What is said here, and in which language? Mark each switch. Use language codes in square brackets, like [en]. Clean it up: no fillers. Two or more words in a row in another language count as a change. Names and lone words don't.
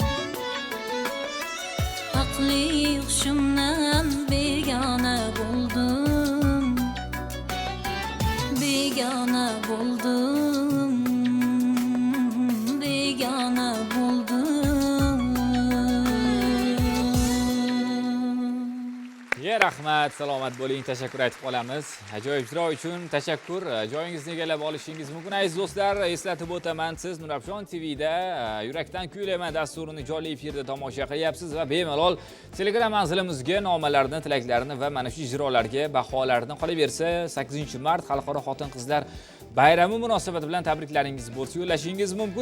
[uz] Akli huşumdan begana buldum. Begana buldum. Begana buldum. Rahmat, salomat bo'ling, tashakkur aytib qolamiz. Ajoyib ijro uchun tashakkur. Joyingizni egallab olishingiz mumkin. Aziz do'stlar, eslatib o'taman, siz Nurafshon TVda Yurakdan kuylayman dasturini jonli efirda tomosha qilyapsiz va bemalol Telegram manzilimizga nomalarni, tilaklarini va mana shu ijrolarga baholarni qolaversa 8-mart Xalqaro xotin-qizlar bayrami munosabati bilan tabriklaringiz bo'lsa yo'llashingiz mumkin.